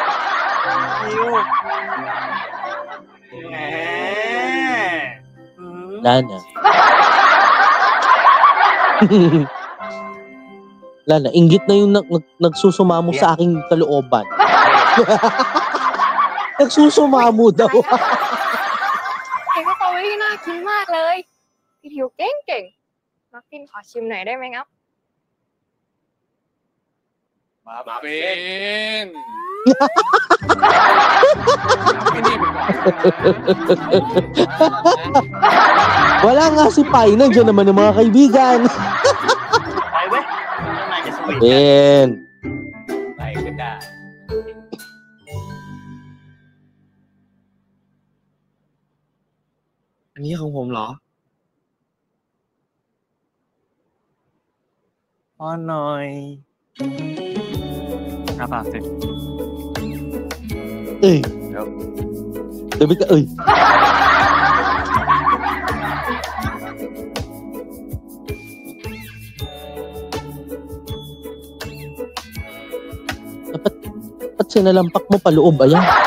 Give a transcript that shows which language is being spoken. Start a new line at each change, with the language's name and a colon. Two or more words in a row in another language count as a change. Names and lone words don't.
Filipino: Lana. Lana, inggit na yung nagsusumamo sa aking kalooban. Nagsusumamo daw.
Thai: เห็นว่าสตรอเบอรี่น่ากินมากเลยพี่ทิวเก่งมัฟฟินขอชิมหน่อยได้ไหมครับ มาเป็น
Filipino: Wala nga si Pai, nandiyan naman ng mga kaibigan. Pai, weh. Ano na sa Ben. Pai, kita.
Thai: Anhนี้ของผมเหรอ ป้อนหน่อยอาปากสิ
Filipino: Eh. Sabi ka, uy. Dapat sinalampak mo paloob, ayan.